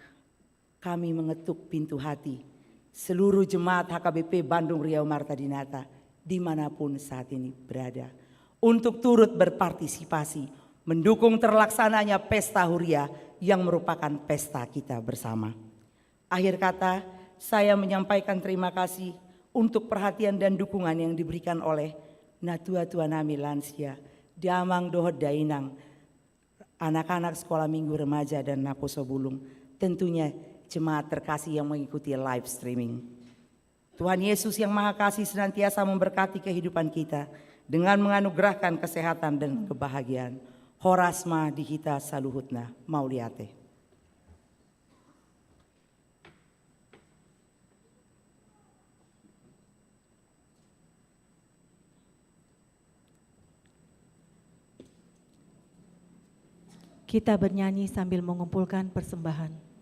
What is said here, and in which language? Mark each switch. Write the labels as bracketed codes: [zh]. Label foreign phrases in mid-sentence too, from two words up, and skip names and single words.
[id] Kami mengetuk pintu hati seluruh jemaat HKBP Bandung Riau Marta Dinata dimanapun saat ini berada untuk turut berpartisipasi mendukung terlaksananya Pesta Huria yang merupakan pesta kita bersama. Akhir kata, saya menyampaikan terima kasih untuk perhatian dan dukungan yang diberikan oleh [bbc] Natua Tuanami [id] Lansia, [bbc] Damang Dohot Dainang, [id] anak-anak sekolah minggu remaja dan Naposo Bulung, tentunya jemaat terkasih yang mengikuti [en] live streaming. [id] Tuhan Yesus yang Maha Kasih senantiasa memberkati kehidupan kita dengan menganugerahkan kesehatan dan kebahagiaan. [bbc] Horasma dihita saluhutna mauliate. [id] Kita bernyanyi sambil mengumpulkan persembahan.